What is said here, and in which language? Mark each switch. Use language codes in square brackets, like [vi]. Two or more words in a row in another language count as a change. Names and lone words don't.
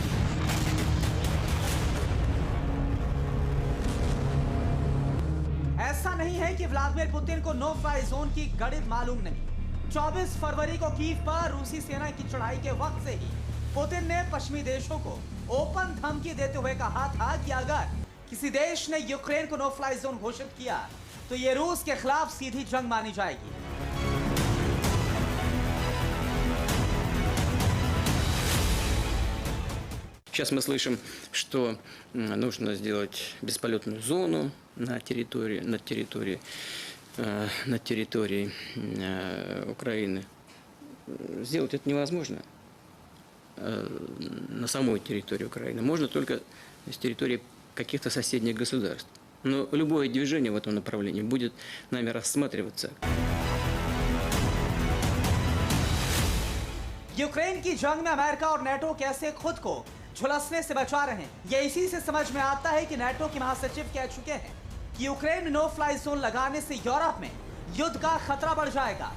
[hi] ऐसा नहीं है कि व्लादिमीर पुतिन को [en] no fly zone [hi] की गणित मालूम नहीं। 24 फरवरी को कीव पर रूसी सेना की चढ़ाई के वक्त से ही पुतिन ने पश्चिमी देशों को ओपन धमकी देते हुए कहा था कि अगर किसी देश ने यूक्रेन को [en] no fly zone [hi] घोषित किया तो यह रूस के खिलाफ सीधी जंग मानी जाएगी। [ru] Сейчас мы слышим, что нужно сделать бесполетную зону на территории Украины. Сделать это невозможно на самой территории Украины. Можно только с территории каких-то соседних государств. Но любое движение в этом направлении будет нами рассматриваться. [hi] यूक्रेन की जंग में अमेरिका और नेटो कैसे खुद को झुलसने से बचा रहे हैं। ये इसी से समझ में आता है कि नाटो के महासचिव कह चुके हैं कि यूक्रेन में [en] no fly zone [hi] लगाने से यूरोप में युद्ध का खतरा बढ़ जाएगा।